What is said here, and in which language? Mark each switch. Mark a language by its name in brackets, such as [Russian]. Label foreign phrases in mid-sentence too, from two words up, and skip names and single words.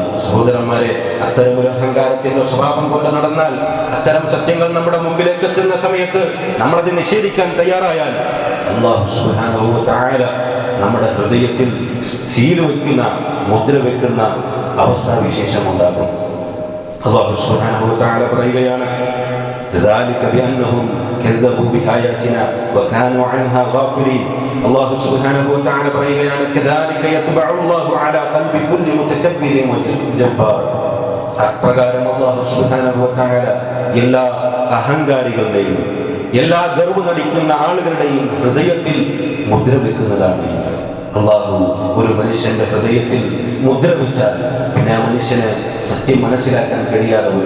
[Malayalam] സഹോദരന്മാരെ, അത്തരമൊരു അഹങ്കാരത്തിന്റെ സ്വഭാവം കൊണ്ട് നടന്നാൽ, അത്തരം സത്യങ്ങൾ നമ്മുടെ മുമ്പിലേക്ക് എത്തുന്ന സമയത്ത് നമ്മളത് നിഷേധിക്കാൻ തയ്യാറായാൽ [Arabic] الله سبحانه وتعالى [Malayalam] നമ്മുടെ ഹൃദയത്തിൽ സീൽ വെക്കുന്ന, മുദ്ര വെക്കുന്ന അവസ്ഥാവിശേഷമുണ്ടാകും. [Arabic] الله سبحانه وتعالى [Malayalam] പറയുകയാണ്, [Arabic] ذلك بأنهم كذبوا بآياتنا وكانوا عنها غافلين. الله سبحانه وتعالى [Malayalam] പറയുകയാണ്, [Arabic] كذلك يطبع الله على قلب كل متكبر وجبار. [Malayalam] അപ്രകാരം [Arabic] الله سبحانه وتعالى [Malayalam] എല്ലാ അഹങ്കാരികളുടെയും എല്ലാ ഗർവ് നടിക്കുന്ന ആളുകളുടെയും ഹൃദയത്തിൽ മുദ്ര വെക്കുന്നതാണ്. അല്ലാഹു ഒരു മനുഷ്യന്റെ ഹൃദയത്തിൽ മുദ്ര വെച്ചാൽ പിന്നെ ആ മനുഷ്യന് സത്യം മനസ്സിലാക്കാൻ കഴിയാതെ വരും.